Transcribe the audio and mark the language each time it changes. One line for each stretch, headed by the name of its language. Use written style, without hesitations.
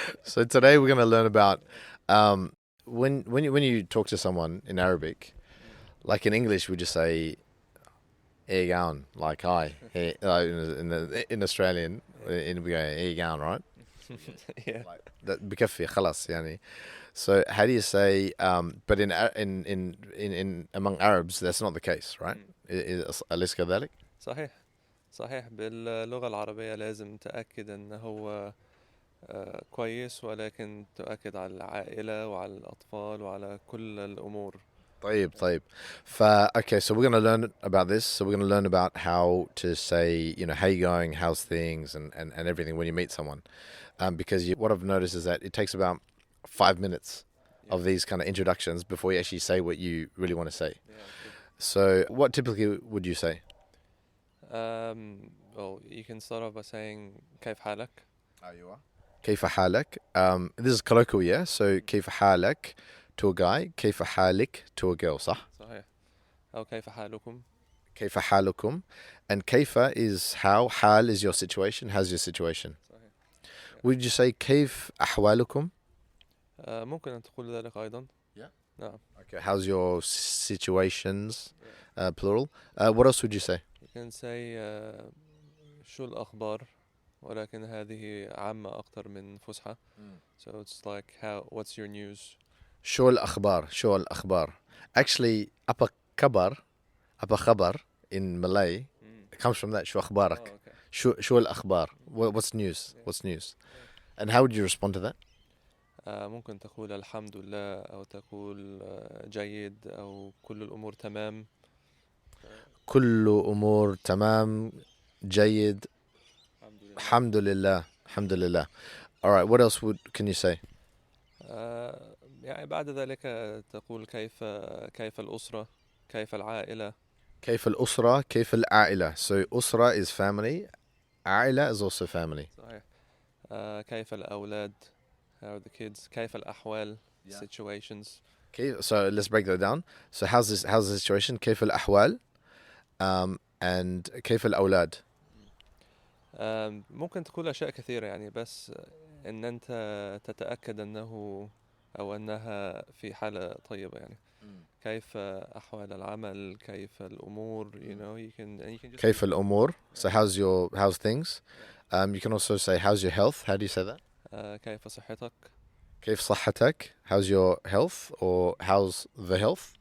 English: So today we're going to learn about when you talk to someone in Arabic, like in English, we just say "Hey, going," like "Hi." Hey, in Australian, we go "Hey, going," right? Yeah. Like that
Arabic: بكفي خلاص يعني.
English: So how do you say? But in among Arabs, that's not the case, right?
Arabic: أليس كذلك؟ صحيح صحيح باللغة العربية لازم تأكد أن هو كويس، ولكن تؤكد على العائلة وعلى الأطفال وعلى كل الأمور. طيب.
English: Okay, so we're going to learn about this. So we're going to learn about how to say, how you going, how's things, and everything when you meet someone. Because what I've noticed is that it takes about 5 minutes of these kind of introductions before you actually say what you really want to say. Yeah, So what typically would you say? well, you can start off by saying
Arabic: كيف حالك. كيف حالك?
English: This is colloquial, yeah? So
Arabic: كيف حالك
English: to a guy, كيف حالك to a girl, صح?
Arabic: صحيح. أو كيف حالكم. كيف حالكم?
English: And كيف is how, حال is your situation, how's your situation?
Arabic: صحيح.
English: Would you say
Arabic: كيف أحوالكم? ممكن أن تقول ذلك أيضا.
English: Yeah.
Arabic: نعم.
English: Okay, how's your situations, plural? What else would you say? You can say
Arabic: شو الأخبار، ولكن هذه عامة أكتر من فسحة.
English: So it's like what's your news.
Arabic: شو الأخبار.
English: Actually,
Malay: أبا خبر
English: in Malay it comes from that.
Arabic: شو أخبارك.
English: Oh, okay.
Arabic: شو الأخبار.
English: What's news? What's news? And how would you respond to that?
Arabic: ممكن تقول الحمد لله، أو تقول جيد، أو كل الأمور تمام. كل أمور تمام جيد الحمد لله.
English: All right, what else can you say?
Arabic: يعني بعد ذلك تقول كيف الأسرة، كيف العائلة. كيف الأسرة كيف العائلة.
English: So أسرة is family, عائلة is also family.
Arabic: صحيح. كيف الأولاد،
English: how are the kids.
Arabic: كيف الأحوال, situations.
English: So let's break that down. So how's the situation?
Arabic: كيف الأحوال and كيف الأولاد. ممكن تقول أشياء كثيرة يعني، بس إن أنت تتأكد أنه أو أنها في حالة طيبة يعني. كيف أحوال العمل، كيف الأمور,
English: you can just
Arabic: كيف الأمور.
English: So how's things. You can also say how's your health. How do you say that?
Arabic: كيف صحتك. كيف صحتك.
English: How's your health or how's the health.